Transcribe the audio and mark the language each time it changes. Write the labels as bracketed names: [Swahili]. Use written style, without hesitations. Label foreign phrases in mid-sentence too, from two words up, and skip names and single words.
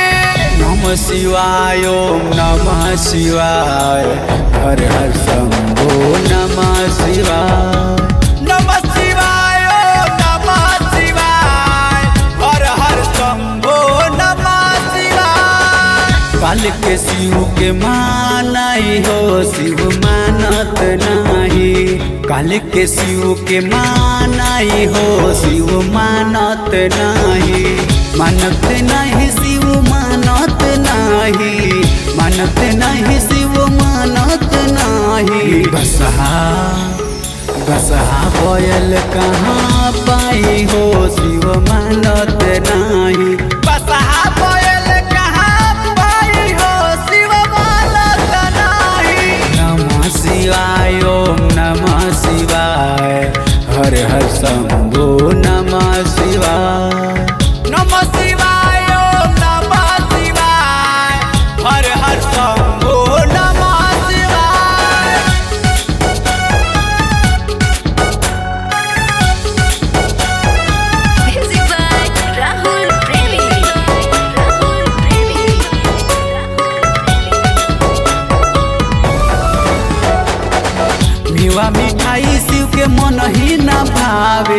[Sanskrit] नमः शिवाय ओम नमः शिवाय हर हर शंभो नमः शिवाय। नमः शिवाय ओम नमः शिवाय हर हर शंभो नमः शिवाय। [Bhojpuri] काल के शिव के मानाई हो शिव मानत नाही। काल के शिव के मानाई हो शिव मानत नाही। मानत नहीं शिव मानत नाही। मानत नहीं शिव मानत नाही। बसहा कोयल कहाँ पाई हो शिव मानत नाही। बसहा कोयल कहाँ पाई हो शिव मानत नाही। [Sanskrit] नमः शिवाय ओम नमः शिवाय हर हर शंभो नमः शिवाय। नमः शिवाय ओम नमः शिवाय हर हर शंभो नमः शिवाय। [English] Music by Rahul Premi. Rahul Premi. [Bhojpuri] मेवा मिठाई शिव के मन ही न भावे।